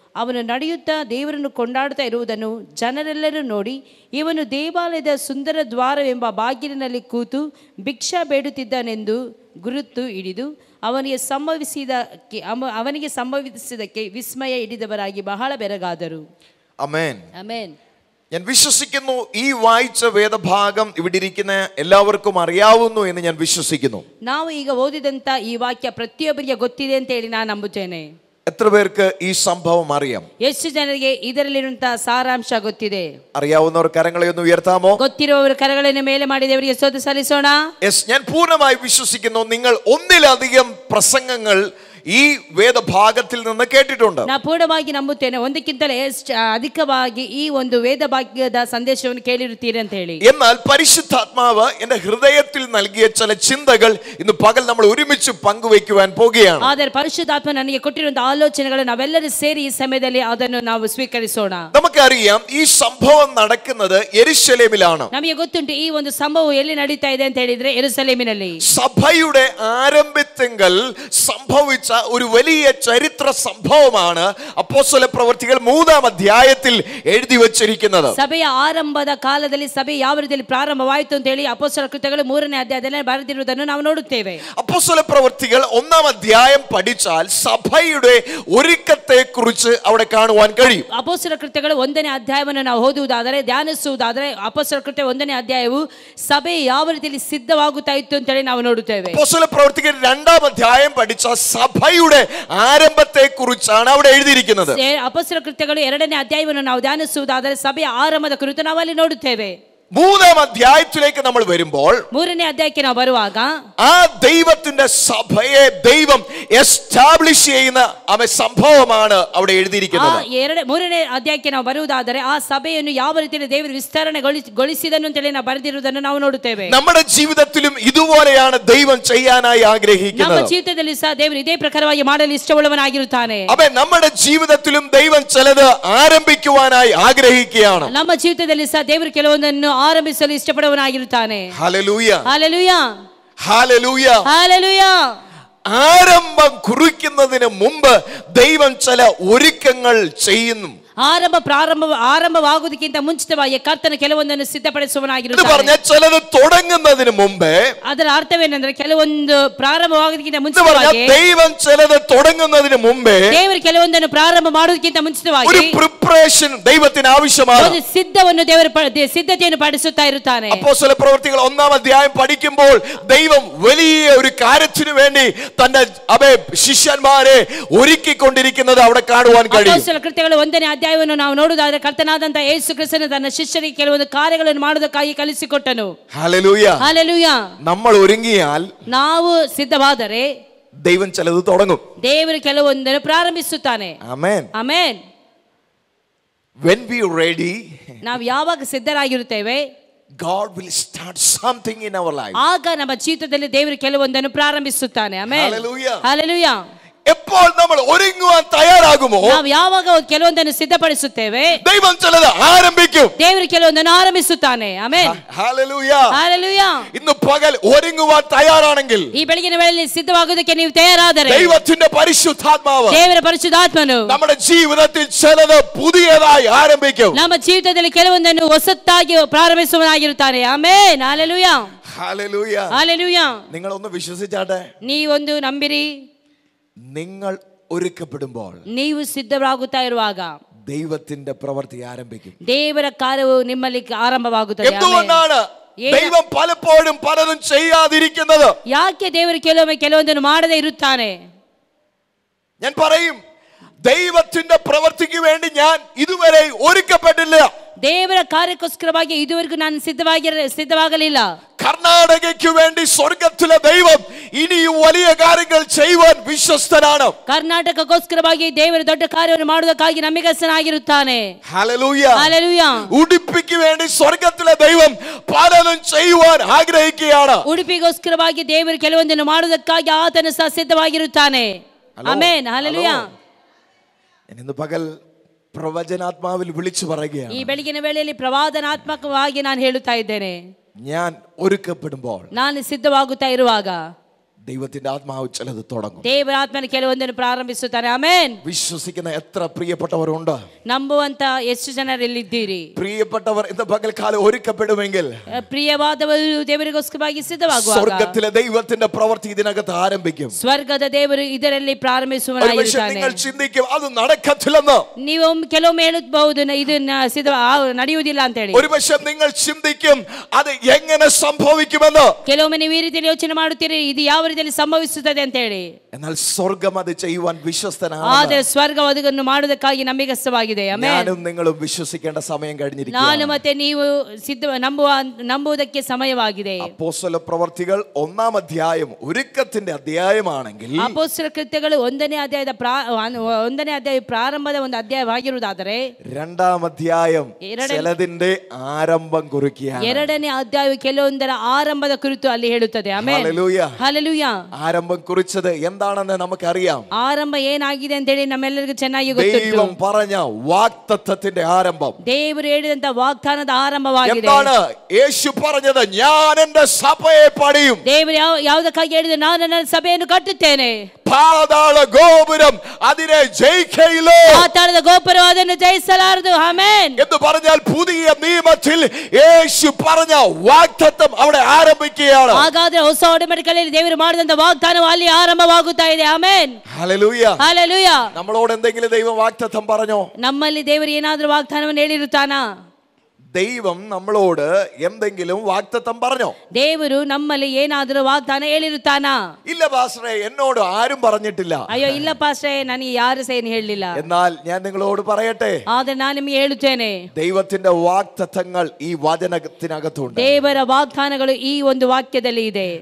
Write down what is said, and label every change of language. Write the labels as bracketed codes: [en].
[kn] ಅವನು ನಡೆಯುತ್ತಾ ದೇವರನ್ನು ಕೊಂಡಾಡುತ್ತಾ ಇರುವುದನ್ನು ಜನರೆಲ್ಲರೂ ನೋಡಿ, ಇವನು ದೇವಾಲಯದ ಸುಂದರ ದ್ವಾರವೆಂಬ ಬಾಗಿಲಿನಲ್ಲಿ ಕೂತು ಭಿಕ್ಷಾ ಬೇಡುತ್ತಿದ್ದಾನೆಂದು ಗುರುತು ಹಿಡಿದು ಅವನಿಗೆ ಸಂಭವಿಸಿದಕ್ಕೆ ವಿಸ್ಮಯ ಹಿಡಿದವರಾಗಿ ಬಹಳ ಬೆರಗಾದರು. [ml] ആമേൻ. ആമേൻ. ഞാൻ വിശ്വസിക്കുന്നു ഈ വായിച്ച വേദഭാഗം ഇവിടെ ഇരിക്കുന്ന എല്ലാവർക്കും അറിയാവുന്നു എന്ന് ഞാൻ വിശ്വസിക്കുന്നു. [kn] ನಾವು ಈಗ ಓದಿದಂತ ಈ ವಾಕ್ಯ ಪ್ರತಿಯೊಬ್ಬರಿಗೆ ಗೊತ್ತಿದೆ ಅಂತ ಹೇಳಿ ನಾನು ನಂಬುತ್ತೇನೆ. [ml] എത്ര പേർക്ക് ഈ സംഭവം അറിയാം? [kn] ಎಷ್ಟು ಜನರಿಗೆ ಇದರಲ್ಲಿರುವಂತಹ ಸಾರಾಂಶ ಗೊತ್ತಿದೆ? [ml] അറിയാവുന്നവർ കരങ്ങളെ ഒന്ന് ഉയർത്താമോ? [kn] ಗೊತ್ತಿರುವವರು ಕರಗಳನ್ನು ಮೇಲೆ ಮಾಡಿ ದೇವರಿಗೆ ಸ್ತೋತ್ರ ಸಲ್ಲಿಸೋಣ. [ml] ഞാൻ പൂർണ്ണമായി വിശ്വസിക്കുന്നു നിങ്ങൾ ഒന്നിലധികം പ്രസംഗങ്ങൾ ഈ വേദഭാഗത്തിൽ നിന്ന് കേട്ടിട്ടുണ്ട്. [kn] ನಾನು ಪೂರ್ಣವಾಗಿ ನಂಬುತ್ತೇನೆ, ಒಂದಕ್ಕಿಂತಲೇ ಅಧಿಕವಾಗಿ ಈ ಒಂದು ವೇದ ಭಾಗ್ಯದ ಸಂದೇಶವನ್ನು ಕೇಳಿರುತ್ತೀರಿ ಅಂತ ಹೇಳಿ. [ml] എന്നാൽ പരിശുദ്ധാത്മാവ് എന്റെ ഹൃദയത്തിൽ നൽകിയ ചില ചിന്തകൾ ഇന്ന് പകൽ നമ്മൾ ഒരുമിച്ച് പങ്കുവയ്ക്കുവാൻ പോകുകയാണ്. [kn] ಆದರೆ ಪರಿಶುದ್ಧಾತ್ಮ ನನಗೆ ಕೊಟ್ಟಿರುವಂತಹ ಆಲೋಚನೆಗಳು ನಾವೆಲ್ಲರೂ ಸೇರಿ ಈ ಸಮಯದಲ್ಲಿ ಅದನ್ನು ನಾವು ಸ್ವೀಕರಿಸೋಣ. [ml] നമുക്കറിയാം ഈ സംഭവം നടക്കുന്നത് യെരുശലേമിലാണ്. [kn] ನಮಗೆ ಗೊತ್ತುಂಟು ಈ ಒಂದು ಸಂಭವವು ಎಲ್ಲಿ ನಡೀತಾ ಇದೆ ಅಂತ ಹೇಳಿದ್ರೆ ಯೆರೂಸಲೇಮಿನಲ್ಲಿ. [ml] സഭയുടെ ആരംഭത്തിങ്കൽ സംഭവിച്ച ഒരു വലിയ ചരിത്ര സംഭവമാണ് അപ്പോസ്തല പ്രവൃത്തികൾ 3-ാം അധ്യായത്തിൽ എഴുതി വച്ചിരിക്കുന്നത്. [kn] ಸಭೆಯ ಆರಂಭದ ಕಾಲದಲ್ಲಿ ಸಭೆ ಯಾವ ರೀತಿಯಲ್ಲಿ ಪ್ರಾರಂಭವಾಯಿತು ಅಂತ ಹೇಳಿ ಅಪೊಸ್ತಲ ಕೃತ್ಯಗಳು 3ನೇ ಅಧ್ಯಾಯದಲ್ಲಿ ಬರೆದಿರುವುದನ್ನು ನಾವು ನೋಡುತ್ತೇವೆ. [ml] അപ്പോസ്തല പ്രവൃത്തികൾ 1-ാം അധ്യായം പഠിച്ചാൽ സഭയുടെ ഒരുക്കത്തെ കുറിച്ച് അവിടെ കാണുവാൻ കഴിയും. [kn] ಅಪೊಸ್ತಲ ಕೃತ್ಯಗಳು 1ನೇ ಅಧ್ಯಾಯವನ್ನು ನಾವು ಓದುವುದಾದರೆ ಧ್ಯಾನಿಸುವುದಾದರೆ ಅಪೊಸ್ತಲ ಕೃತ್ಯ 1ನೇ ಅಧ್ಯಾಯವು ಸಭೆ ಯಾವ ರೀತಿಯಲ್ಲಿ ಸಿದ್ಧವಾಗುತ್ತಾ ಇತ್ತು ಅಂತ ಹೇಳಿ ನಾವು ನೋಡುತ್ತೇವೆ. [ml] അപ്പോസ്തല പ്രവൃത്തികൾ 2-ാം അധ്യായം പഠിച്ച സഭയുടെ ആരംഭത്തെ കുറിച്ചാണ് അവിടെ എഴുതിയിരിക്കുന്നത്. [kn] ಅಪೊಸ್ತಲ ಕೃತ್ಯಗಳು 2ನೇ ಅಧ್ಯಾಯವನ್ನು ನಾವು ಧ್ಯಾನಿಸುವುದಾದರೆ ಸಭೆಯ ಆರಂಭದ ಕುರಿತು ನಾವು ಅಲ್ಲಿ ನೋಡುತ್ತೇವೆ. [ml] 3-ാം അധ്യായത്തിലേക്ക് നമ്മൾ വരുമ്പോൾ [kn] 3ನೇ ಅಧ್ಯಾಯಕ್ಕೆ ನಾವು ಬರುವಾಗ [ml] ആ ദൈവത്തിന്റെ സഭയെ ദൈവം എസ്റ്റാബ്ലിഷ് ചെയ്യുന്ന സംഭവമാണ് അവിടെ എഴുതിയിരിക്കുന്നത്. [kn] 3ನೇ ಅಧ್ಯಾಯಕ್ಕೆ ನಾವು ಬರುವುದಾದರೆ ಆ ಸಭೆಯನ್ನು ಯಾವ ರೀತಿಯಲ್ಲಿ ದೇವರು ವಿಸ್ತರಣೆಗೊಳಿಸಿದನು ಅಂತ ಹೇಳಿ ನಾವು ಬರೆದಿರುವುದನ್ನು ನಾವು ನೋಡುತ್ತೇವೆ. [ml] നമ്മുടെ ജീവിതത്തിലും ഇതുപോലെയാണ് ദൈവം ചെയ്യാനായി ആഗ്രഹിക്കുന്നത്. [kn] ನಮ್ಮ ಜೀವಿತದಲ್ಲಿ ಸಹ ದೇವರು ಇದೇ ಪ್ರಕಾರವಾಗಿ ಮಾಡಲು ಇಷ್ಟವುಳ್ಳವನಾಗಿರುತ್ತಾನೆ. [ml] അതെ, നമ്മുടെ ജീവിതത്തിലും ദൈവം ചിലത് ആരംഭിക്കുവാനായി ആഗ്രഹിക്കുകയാണ്. [kn] ನಮ್ಮ ಜೀವಿತದಲ್ಲಿ ಸಹ ದೇವರು ಕೆಲವೊಂದನ್ನು ಆರಂಭಿಸಲು ಇಷ್ಟಪಡುವವನಾಗಿರುತ್ತಾನೆ. [ml] Hallelujah, hallelujah, hallelujah, hallelujah. ആരംഭം കുറിക്കുന്നതിന് മുമ്പ് ദൈവം ചില ഒരുക്കങ്ങൾ ചെയ്യുന്നു. [kn] ಆರಂಭವಾಗುವುದಕ್ಕಿಂತ ಮುಂಚಿತವಾಗಿ ಕರ್ತನು ಕೆಲವೊಂದನ್ನು ಸಿದ್ಧಪಡಿಸುವನಾಗಿರುತ್ತಾನೆ. [ml] ചിലത് തുടങ്ങുന്നതിന് മുമ്പേ, [kn] ಅದರ ಅರ್ಥವೇನೆಂದರೆ ಕೆಲವೊಂದು ಪ್ರಾರಂಭವಾಗುವುದಕ್ಕಿಂತ ಮುಂಚಿತವಾಗಿ [ml] ദൈവം ചിലത് തുടങ്ങുന്നതിന് മുമ്പേ [kn] ದೇವರು ಕೆಲವೊಂದನ್ನು ಪ್ರಾರಂಭ ಮಾಡುವುದಕ್ಕಿಂತ ಮುಂಚಿತವಾಗಿ [ml] ഒരു പ്രിപ്പറേഷൻ ദൈവത്തിന് ആവശ്യമാണ്. [kn] ಒಂದು ಸಿದ್ಧವನ್ನು ದೇವರು ಸಿದ್ಧತೆಯನ್ನು ಪಡಿಸುತ್ತಾ ಇರುತ್ತಾನೆ. [ml] അപ്പോസ്തല പ്രവൃത്തികൾ 1-ാം അധ്യായം പഠിക്കുമ്പോൾ ദൈവം വലിയ ഒരു കാര്യത്തിനു വേണ്ടി തന്റെ ശിഷ്യന്മാരെ ഒരുക്കിക്കൊണ്ടിരിക്കുന്നത് അവിടെ കാണുവാൻ കഴിയും. [kn] ಅಪೊಸ್ತಲ ಕೃತ್ಯಗಳು 1ನೇ ಅಧ್ಯಾಯವನ್ನು ನಾವು ನೋಡುವುದಾದರೆ ಕರ್ತನಾದಂತ ಯೇಸು ಕ್ರಿಸ್ತನು ತನ್ನ ಶಿಷ್ಯರಿಗೆ ಕೆಲವೊಂದು ಕಾರ್ಯಗಳನ್ನು ಮಾಡುವುದಕ್ಕಾಗಿ ಕಲಿಸಿಕೊಟ್ಟನು. [ml] ഹല്ലേലൂയ. [kn] ಹಲ್ಲೆಲೂಯ. [ml] നമ്മൾ ഒരുങ്ങിയാൽ, [kn] ನಾವು ಸಿದ್ಧವಾದರೆ [ml] ദൈവം ചിലത് തുടങ്ങും. [kn] ದೇವರು ಕೆಲವೊಂದನ್ನು ಪ್ರಾರಂಭಿಸುತ್ತಾನೆ. Amen. Amen. [en] When we are ready, [kn] ನಾವು ಯಾವಾಗ ಸಿದ್ಧರಾಗಿರುತ್ತೇವೆ, [en] God will start something in our life. [kn] ಆಗ ನಮ್ಮ ಜೀವಿತದಲ್ಲಿ ದೇವರು ಕೆಲವೊಂದನ್ನು ಪ್ರಾರಂಭಿಸುತ್ತಾನೆ. ಆಮೆನ್. [en] Hallelujah. [kn] ಹಲ್ಲೆಲೂಯ. [ml] എപ്പോൾ നമ്മൾ ഒരുങ്ങുവാൻ തയ്യാറാകുമോ, [kn] ನಾವು ಯಾವಾಗ ಕೆಲವೊಂದನ್ನು ಸಿದ್ಧಪಡಿಸುತ್ತೇವೆ, [ml] ദൈവം ചിലത് ആരംഭിക്കും. [kn] ದೇವರು ಕೆಲವೊಂದನ್ನು ಆರಂಭಿಸುತ್ತಾನೆ. ಆಮೆನ್. [ml] ഹല്ലേലൂയ. [kn] ಹಲ್ಲೆಲೂಯ. [ml] ഇന്ന് പകൽ ഒരുങ്ങുവാൻ തയ്യാറാണെങ്കിൽ, [kn] ಈ ಬೆಳಗಿನ ವೇಳೆಯಲ್ಲಿ ಸಿದ್ಧವಾಗುವುದಕ್ಕೆ ನೀವು ತಯಾರಾದರೆ, [ml] ദൈവത്തിന്റെ പരിശുദ്ധാത്മാവ് [kn] ದೇವರ ಪರಿಶುದ್ಧಾತ್ಮನು [ml] നമ്മുടെ ജീവിതത്തിൽ ചിലത് പുതിയതായി ആരംഭിക്കും. [kn] ನಮ್ಮ ಜೀವಿತದಲ್ಲಿ ಕೆಲವೊಂದನ್ನು ಹೊಸತಾಗಿ ಪ್ರಾರಂಭಿಸುವನಾಗಿರುತ್ತಾನೆ. ಆಮೆನ್. ಹಲ್ಲೆಲೂಯ. [ml] ഹല്ലേലൂയ. [kn] ಹಲ್ಲೆಲೂಯ. [ml] നിങ്ങൾ ഒന്ന് വിശ്വസിച്ചാട്ടെ. [kn] ನೀವೊಂದು ನಂಬಿರಿ, [ml] നിങ്ങൾ ഒരുക്കപ്പെടുമ്പോൾ [kn] ನೀವು ಸಿದ್ಧರಾಗುತ್ತಾ ಇರುವಾಗ [ml] ദൈവത്തിന്റെ പ്രവൃത്തി ആരംഭിക്കും. [kn] ದೇವರ ಕಾರ್ಯವು ನಿಮ್ಮಲ್ಲಿ ಆರಂಭವಾಗುತ್ತದೆ. [ml] എന്തുകൊണ്ടാണ് ദൈവം പലപ്പോഴും പലതും ചെയ്യാതിരിക്കുന്നത്? [kn] ಯಾಕೆ ದೇವರು ಕೆಲವೊಂದನ್ನು ಮಾಡದೇ ಇರುತ್ತಾನೆ? [ml] ഞാൻ പറയും, ദൈവത്തിന്റെ പ്രവൃത്തിക്ക് വേണ്ടി ഞാൻ ഇതുവരെ ഒരുക്കപ്പെട്ടില്ല. [kn] ದೇವರ ಕಾರ್ಯಕ್ಕೋಸ್ಕರವಾಗಿ ಇದುವರೆಗೂ ನಾನು ಸಿದ್ಧವಾಗಲಿಲ್ಲ. [ml] കർണാടകയ്ക്ക് വേണ്ടി സ്വർഗത്തിലെ ദൈവം ഇനിയും വലിയ കാര്യങ്ങൾ ചെയ്യുവാൻ വിശ്വസ്തനാണ്. [kn] ಕರ್ನಾಟಕಕ್ಕೋಸ್ಕರವಾಗಿ ದೇವರು ದೊಡ್ಡ ಕಾರ್ಯವನ್ನು ಮಾಡುವುದಕ್ಕಾಗಿ ನಂಬಿಗಸ್ತನಾಗಿರುತ್ತಾನೆ. [ml] ഹല്ലേലൂയ. [kn] ಹಲ್ಲೆಲೂಯ. [ml] ഉടുപ്പിക്ക് വേണ്ടി സ്വർഗത്തിലെ ദൈവം പലതും ചെയ്യുവാൻ ആഗ്രഹിക്കുകയാണ്. [kn] ಉಡುಪಿಗೋಸ್ಕರವಾಗಿ ದೇವರು ಕೆಲವೊಂದನ್ನು ಮಾಡುವುದಕ್ಕಾಗಿ ಆತನು ಸಹ ಸಿದ್ಧವಾಗಿರುತ್ತಾನೆ. ಆಮೆನ್. ಹಲ್ಲೆಲೂಯ. [ml] ഇന്ന് പകൽ പ്രവചനാത്മാവിൽ വിളിച്ചു പറയുകയാണ്, [kn] ಈ ಬೆಳಗಿನ ವೇಳೆಯಲ್ಲಿ ಪ್ರವಾದನಾತ್ಮಕವಾಗಿ ನಾನು ಹೇಳುತ್ತಾ ಇದ್ದೇನೆ, [ml] ഞാൻ ഒരുക്കപ്പെടുമ്പോൾ, [kn] ನಾನು ಸಿದ್ಧವಾಗುತ್ತಾ ಇರುವಾಗ [ml] ദൈവത്തിന്റെ ആത്മാവ് ചിലത് തുടങ്ങും. [kn] ದೇವರ ಆತ್ಮನ ಕೆಲವೊಂದನ್ನು ಪ್ರಾರಂಭಿಸುತ್ತಾನೆ. ಆಮೆನ್. [ml] വിശ്വസിക്കുന്ന എത്ര പ്രിയപ്പെട്ടവരുണ്ട്? [kn] ನಂಬುವಂತ ಎಷ್ಟು ಜನರಲ್ಲಿದ್ದೀರಿ? [ml] പ്രിയപ്പെട്ടവർ ഇന്ന് പകൽക്കാലം ഒരുക്കപ്പെടുമെങ്കിൽ, [kn] ಪ್ರಿಯವಾದವರು ದೇವರಿಗೋಸ್ಕರವಾಗಿ ಸಿದ್ಧವಾಗುವಾಗ [ml] സ്വർഗത്തിലെ ദൈവത്തിന്റെ പ്രവൃത്തി ഇതിനകത്ത് ആരംഭിക്കും. [kn] ಸ್ವರ್ಗದ ದೇವರು ಇದರಲ್ಲಿ ಪ್ರಾರಂಭಿಸುವನಾಗಿರುತ್ತಾನೆ. [ml] നിങ്ങൾ ചിന്തിക്കും അത് നടക്കത്തില്ലെന്ന്. [kn] ನೀವು ಕೆಲವೊಮ್ಮೆ ಹೇಳಬಹುದು ಇದನ್ನ ನಡೆಯುವುದಿಲ್ಲ ಅಂತ ಹೇಳಿ. [ml] ഒരുപക്ഷെ നിങ്ങൾ ചിന്തിക്കും അത് എങ്ങനെ സംഭവിക്കുമെന്ന്. [kn] ಕೆಲವೊಮ್ಮೆ ನೀವು ಈ ರೀತಿಯಲ್ಲಿ ಯೋಚನೆ ಮಾಡುತ್ತೀರಿ, ಇದು ಯಾವ ರೀತಿಯಲ್ಲಿ ಸಂಭವಿಸುತ್ತದೆ ಅಂತ ಹೇಳಿ. [ml] എന്നാൽ സ്വർഗം അത് ചെയ്യുവാൻ വിശ്വസ്തനാണ്. [kn] ಆದರೆ ಸ್ವರ್ಗ ಅದನ್ನು ಮಾಡುವುದಕ್ಕಾಗಿ ನಂಬಿಗಸ್ತವಾಗಿದೆ. ಆಮೆನ್. [ml] ഞാനും നിങ്ങളും വിശ്വസിക്കേണ്ട സമയം കഴിഞ്ഞിരിക്കുന്നു. [kn] ನಾನು ಮತ್ತೆ ನೀವು ನಂಬುವುದಕ್ಕೆ ಸಮಯವಾಗಿದೆ. [ml] അപ്പോസ്തല പ്രവൃത്തികൾ 1-ാം അധ്യായം ഒരുക്കത്തിന്റെ അധ്യായമാണെങ്കിൽ, [kn] ಅಪೊಸ್ತಲ ಕೃತ್ಯಗಳು 1ನೇ ಅಧ್ಯಾಯ ಪ್ರಾರಂಭದ ಒಂದು ಅಧ್ಯಾಯವಾಗಿರುವುದಾದರೆ, [ml] 2-ാം അധ്യായം ചിലതിന്റെ ആരംഭം കുറിക്കുകയാണ്. [kn] 2ನೇ ಅಧ್ಯಾಯವು ಕೆಲವೊಂದರ ಆರಂಭದ ಕುರಿತು ಅಲ್ಲಿ ಹೇಳುತ್ತದೆ. ಆಮೆನ್. [ml] ഹല്ലേലൂയ. [kn] ಹಲ್ಲೆಲೂಯ. [ml] ആരംഭം കുറിച്ചത് എന്താണെന്ന് നമുക്കറിയാം. [kn] ಆರಂಭ ಏನಾಗಿದೆ ಅಂತ ಹೇಳಿ ನಮ್ಮೆಲ್ಲರಿಗೂ ಚೆನ್ನಾಗಿ ಗೊತ್ತು. [ml] ദൈവം പറഞ്ഞ വാഗ്ദത്തത്തിന്റെ ആരംഭം, [kn] ದೇವರು ಹೇಳಿದಂತ ವಾಗ್ದಾನದ ಆರಂಭವಾಗಿದೆ. [ml] എന്താണ് യേശു പറഞ്ഞത്? ഞാൻ എന്റെ സഭയെ പണിയും. [kn] ದೇವರು ಯಾವುದಕ್ಕಾಗಿ ಹೇಳಿದ? ನಾನು ನನ್ನ ಸಭೆಯನ್ನು ಕಟ್ಟುತ್ತೇನೆ. [ml] പാതാള ഗോപുരം അതിനെ ജയിക്കയില്ല. [kn] ಪಾತಾಳದ ಗೋಪುರ ಅದನ್ನು ಜಯಿಸಲಾರದು. ಆಮೆನ್. [ml] എന്ന് പറഞ്ഞാൽ പുതിയ നിയമത്തിൽ യേശു പറഞ്ഞ വാഗ്ദത്തം അവിടെ ആരംഭിക്കുകയാണ്. [kn] ಹಾಗಾದ್ರೆ ಹೊಸ ಒಡಂಬಡಿಕೆಯಲ್ಲಿ ದೇವರು ಮಾಡಿದಂತ ವಾಗ್ದಾನವು ಅಲ್ಲಿ ಆರಂಭವಾಗುತ್ತಾ ಇದೆ. ಆಮೆನ್. [ml] ഹല്ലേലൂയ. [kn] ಹಲ್ಲೆಲೂಯ. [ml] നമ്മളോട് എന്തെങ്കിലും ദൈവം വാഗ്ദത്തം പറഞ്ഞോ? [kn] ನಮ್ಮಲ್ಲಿ ದೇವರು ಏನಾದರೂ ವಾಗ್ದಾನವನ್ನು ಹೇಳಿರುತ್ತಾನಾ? [ml] ദൈവം നമ്മളോട് എന്തെങ്കിലും വാഗ്ദത്തം പറഞ്ഞോ? [kn] ದೇವರು ನಮ್ಮಲ್ಲಿ ಏನಾದರೂ ವಾಗ್ದಾನ ಹೇಳಿರುತ್ತಾನಾ? [ml] ഇല്ല പാസ്റ്ററേ, എന്നോട് ആരും പറഞ്ഞിട്ടില്ല. [kn] ಅಯ್ಯೋ ಇಲ್ಲ ಪಾಸ್ಟರೇ, ನನಗೆ ಯಾರು ಸಹ ಏನು ಹೇಳಲಿಲ್ಲ. [ml] എന്നാൽ ഞാൻ നിങ്ങളോട് പറയട്ടെ, [kn] ಆದ್ರೆ ನಾನು ನಿಮಗೆ ಹೇಳುತ್ತೇನೆ, [ml] ദൈവത്തിന്റെ വാഗ്ദത്തങ്ങൾ ഈ വചനത്തിനകത്തുണ്ട്. [kn] ದೇವರ ವಾಗ್ದಾನಗಳು ಈ ಒಂದು ವಾಕ್ಯದಲ್ಲಿ ಇದೆ.